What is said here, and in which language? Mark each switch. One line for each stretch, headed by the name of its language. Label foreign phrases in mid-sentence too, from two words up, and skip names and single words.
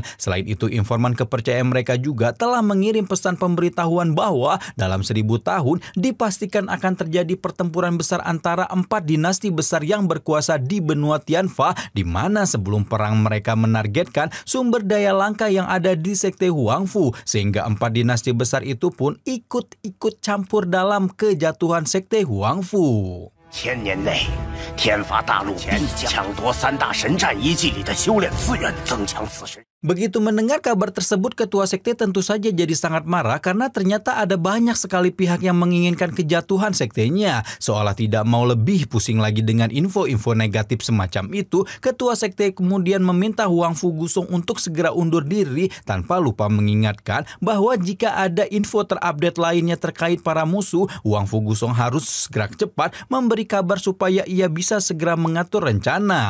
Indonesian: Selain itu, informan kepercayaan mereka juga telah mengirim pesan pemberitahuan bahwa dalam 1000 tahun dipastikan akan terjadi pertempuran besar antara 4 dinasti besar yang berkuasa di benua Tianfa, di mana sebelum perang mereka menargetkan sumber daya langka yang ada di sekte Huangfu, sehingga 4 dinasti besar itu pun ikut-ikut campur dalam kejatuhan sekte Huangfu.
Chinese: 1000 年内，天法大陆必抢夺3大神战遗迹里的修炼资源，增强此神。
Indonesian: Begitu mendengar kabar tersebut, Ketua Sekte tentu saja jadi sangat marah karena ternyata ada banyak sekali pihak yang menginginkan kejatuhan sektenya. Seolah tidak mau lebih pusing lagi dengan info-info negatif semacam itu, Ketua Sekte kemudian meminta Huang Fu Gusong untuk segera undur diri tanpa lupa mengingatkan bahwa jika ada info terupdate lainnya terkait para musuh, Huang Fu Gusong harus gerak cepat memberi kabar supaya ia bisa segera mengatur rencana.